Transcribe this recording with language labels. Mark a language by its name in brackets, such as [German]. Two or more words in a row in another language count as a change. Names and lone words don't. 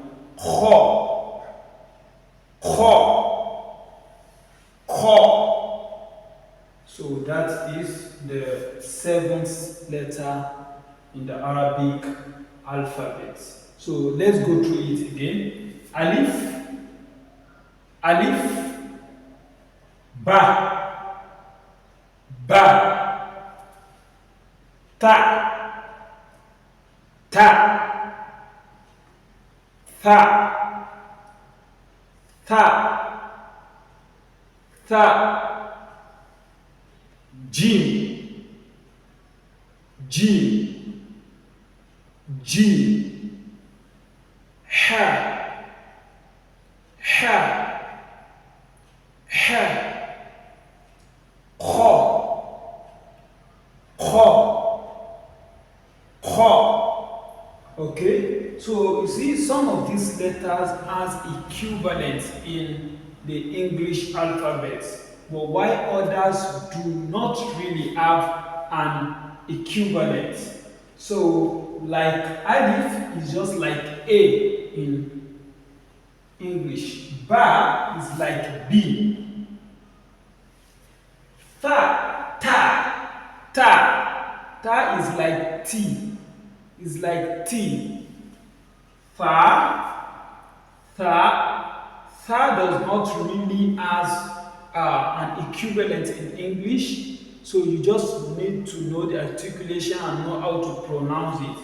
[English] Ho. Ho. Ho. So that is the 7th letter in the Arabic alphabet. So let's go through it again. [Arabic] Alif, alif, ba, ba, ta, ta, tha, tha, tha, jim, jim, G, ha, ha, ha, kho, kho, kho. [English] Okay, so you see some of these letters has equivalent in the English alphabet, but while others do not really have an equivalent. So like alif is just like A in English. Ba is like B. [Arabic] Ta, ta, ta. [English] Ta is like T. Is like T. [Arabic] Tha, tha. [English] Tha does not really have an equivalent in English. So you just need to know the articulation and know how to pronounce it.